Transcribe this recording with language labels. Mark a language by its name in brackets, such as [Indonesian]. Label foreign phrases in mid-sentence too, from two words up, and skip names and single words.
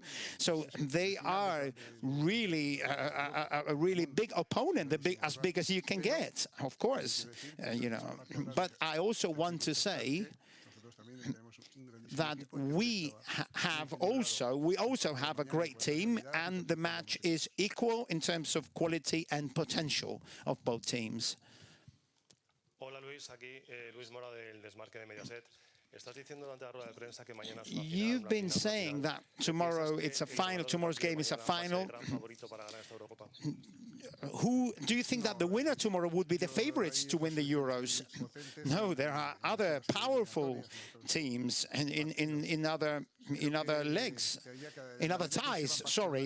[English] So they are really a really big opponent, as big as you can get, of course. You know. But I also want to say that we also have a great team, and the match is equal in terms of quality and potential of both teams. [Spanish] Hola Luis, aquí Luis Mora del Desmarque de Mediaset. [English] You've been saying that tomorrow it's a final, tomorrow's game is a final. Who do you think that the winner tomorrow would be the favorites to win the Euros? No, there are other powerful teams in other legs, in other ties, sorry.